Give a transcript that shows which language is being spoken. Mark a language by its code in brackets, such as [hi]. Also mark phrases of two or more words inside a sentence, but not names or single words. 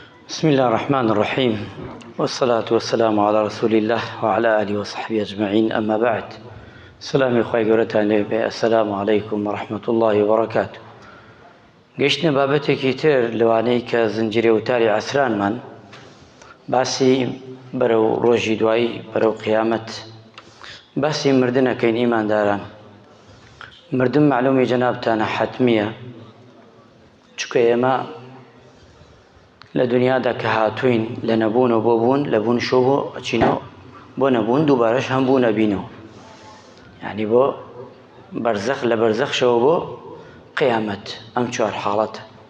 [ar] بسم الله الرحمن الرحيم والصلاة والسلام على رسول الله وعلى آله وصحبه أجمعين أما بعد السلام عليكم السلام عليكم ورحمة الله وبركاته [ckb] گەشتنە بابەتێکی تر لەوانەی کە زنجیرە وتاری عەسرانمان باسی بەرەو ڕۆژی دوایی بەرەو قیامەت باسی مردنەکەین ئیمانداران مردن معلومی جەنابتانە حەتمیە چونکە ئێمە لە دنیادا کە هاتووین لە نەبوونەوە بۆ بوون لە بوون شۆ بۆ ئەچینەوە بۆ نەبوون دووبارەش هەم بوو نەبینەوە یعنی بۆ بەرزەخ لە بەرزەخشەوە بۆ قیامەت ئەم چوار حاڵەتە